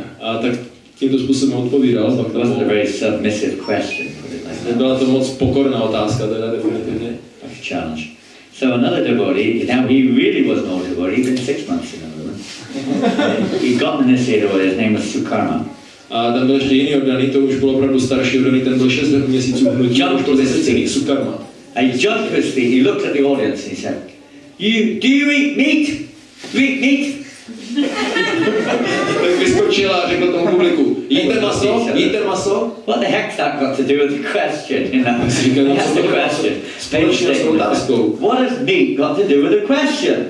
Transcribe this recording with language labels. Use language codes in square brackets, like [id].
[cs] A tak tímto způsobem odpovídal. [en] It wasn't a very submissive question, put it like that. [cs] Nebyla to moc pokorná otázka, teda definitivně. [en] Like a challenge. So another devotee, now he really was an old devotee, he'd been 6 months in the movement. He got initiated, his name was Sukarma. [cs] A tam byl ještě jiný oddaný, to už byl opravdu starší oddaný, ten byl 6 měsíců v hnutí, už byl zasvěcený, Sukarma. [en] And he jumped to his feet, he looked at the audience and he said, do you eat meat? Do you eat meat? [cs] Tak vyskočil a řekl tomu publiku, jíte maso? Jíte maso? [en] What the heck's that got to do with the question, That's the question. [cs] Společně s otázkou. [en] What has meat got to do with the question?